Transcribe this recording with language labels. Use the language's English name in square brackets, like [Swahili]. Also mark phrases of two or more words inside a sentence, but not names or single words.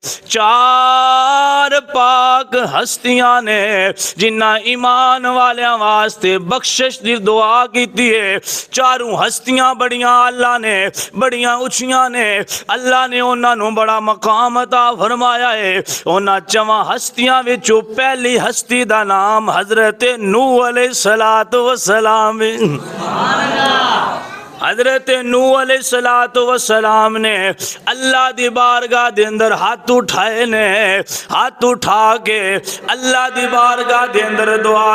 [Punjabi] چار پاک ہستیاں نے جنہ ایمان والیاں واسطے بخشش دی دعا کیتی ہے، چاروں ہستیاں بڑیاں اللہ نے بڑیاں اچھیاں نے، اللہ نے انہاں نو بڑا مقام عطا فرمایا ہے۔ انہاں چواں ہستیاں وچوں پہلی ہستی دا نام حضرت نوح [Arabic] علیہ السلام۔ [Punjabi] حضرت نوح [Arabic] علیہ السلام [Punjabi] نے اللہ دی بارگاہ دے اندر ہاتھ اٹھائے نے، ہاتھ اٹھا کے اللہ دی بارگاہ دے اندر دعا